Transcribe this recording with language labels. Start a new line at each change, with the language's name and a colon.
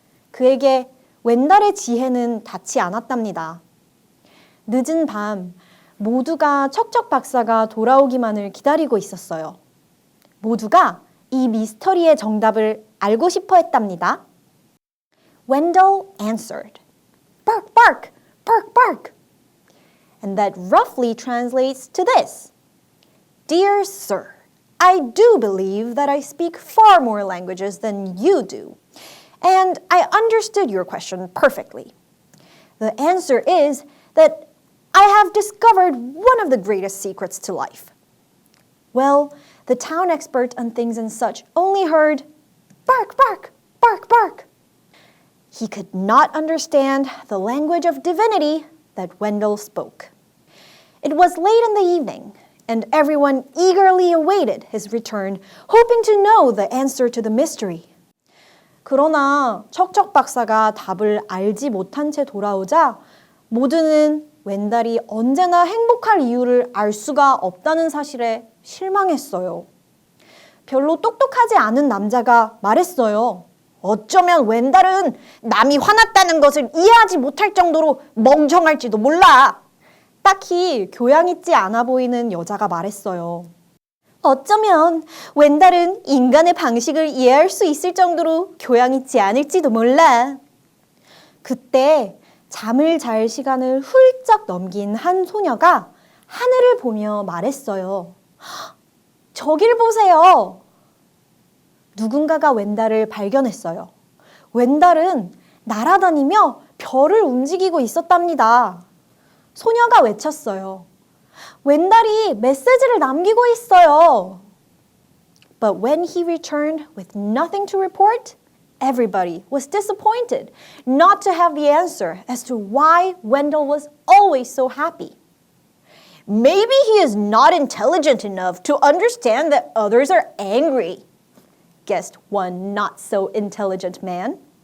Korean: 그에게 웬달의 지혜는 닿지 않았답니다. 늦은 밤 모두가 척척 박사가 돌아오기만을 기다리고 있었어요. 모두가 이 미스터리의 정답을 알고 싶어 했답니다.
English: Wendell answered, Bark, bark, bark, bark. And that roughly translates to this. Dear sir, I do believe that I speak far more languages than you do, and I understood your question perfectly. The answer is that I have discovered one of the greatest secrets to life. Well, the town expert on things and such only heard, bark, bark, bark, bark. He could not understand the language of divinity that Wendell spoke. It was late in the evening, and everyone eagerly awaited his return, hoping to know the answer to the mystery.
Korean: 그러나 척척 박사가 답을 알지 못한 채 돌아오자 모두는 웬달이 언제나 행복할 이유를 알 수가 없다는 사실에 실망했어요. 별로 똑똑하지 않은 남자가 말했어요. 어쩌면 웬달은 남이 화났다는 것을 이해하지 못할 정도로 멍청할지도 몰라. 딱히 교양 있지 않아 보이는 여자가 말했어요. 어쩌면 웬달은 인간의 방식을 이해할 수 있을 정도로 교양 있지 않을지도 몰라. 그때 잠을 잘 시간을 훌쩍 넘긴 한 소녀가 하늘을 보며 말했어요. 저길 보세요. 누군가가 웬달을 발견했어요. 웬달은 날아다니며 별을 움직이고 있었답니다. 소녀가 외쳤어요. 웬달이 메시지를 남기고 있어요.
English: But when he returned with nothing to report, everybody was disappointed not to have the answer as to why Wendell was always so happy. Maybe he is not intelligent enough to understand that others are angry, guessed one not-so-intelligent man.